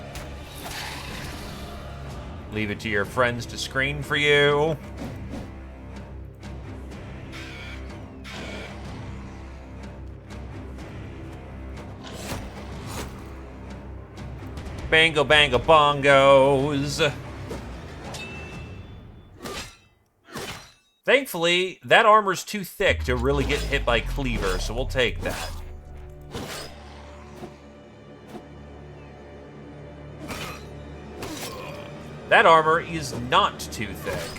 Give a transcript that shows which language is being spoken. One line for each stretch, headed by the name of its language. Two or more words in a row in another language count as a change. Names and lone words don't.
English: Leave it to your friends to screen for you. Bango bango bongos. Thankfully, that armor's too thick to really get hit by Cleaver, so we'll take that. That armor is not too thick.